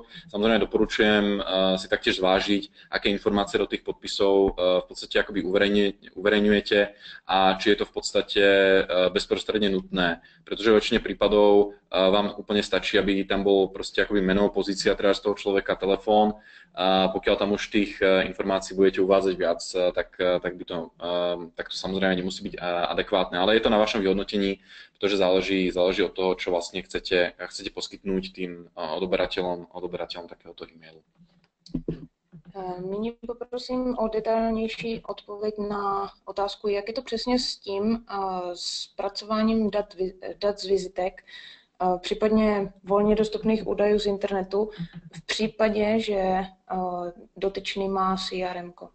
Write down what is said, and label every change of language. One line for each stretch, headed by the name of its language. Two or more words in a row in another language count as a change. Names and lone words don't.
Slovak: Samozrejme doporučujem si taktiež zvážiť, aké informácie do tých podpisov v podstate akoby uverejňujete a či je to v podstate bezprostredne nutné, pretože vo väčšine prípadov vám úplne stačí, aby tam bol proste akoby meno, pozícia teda z toho človeka, telefón. Pokiaľ tam už tých informácií budete uvádzať viac, tak to samozrejme nemusí byť adekvátne, ale je to na vašom vyhodnotení, pretože záleží od toho, čo vlastne chcete poskytnúť tým odoberateľom takéhoto e-mailu.
Czech: Nyní poprosím o detailnější odpověď na otázku, jak je to přesně s tím zpracováním dat z vizitek, případně volně dostupných údajů z internetu v případě, že dotyčný má CRM.